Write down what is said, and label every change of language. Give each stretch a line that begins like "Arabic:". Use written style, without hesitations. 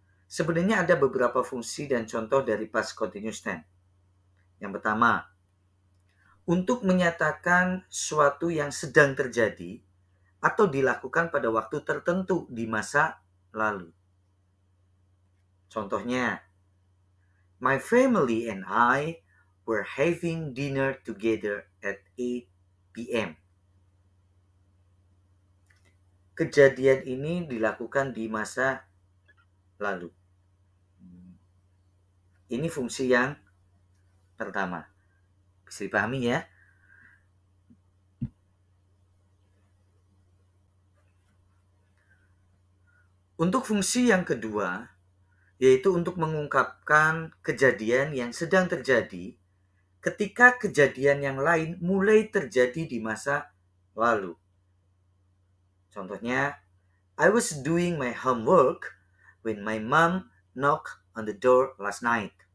Indonesian: Sebenarnya ada beberapa fungsi dan contoh dari past continuous tense. Yang pertama, untuk menyatakan suatu yang sedang terjadi atau dilakukan pada waktu tertentu di masa lalu.
English: Contohnya, my family and I were having dinner together at 8 p.m.
Indonesian: Kejadian ini dilakukan di masa lalu. Ini fungsi yang pertama. Bisa dipahami ya? Untuk fungsi yang kedua, yaitu untuk mengungkapkan kejadian yang sedang terjadi ketika kejadian yang lain mulai terjadi di masa lalu.
English: Contohnya, I was doing my homework when my mom knocked on the door last night.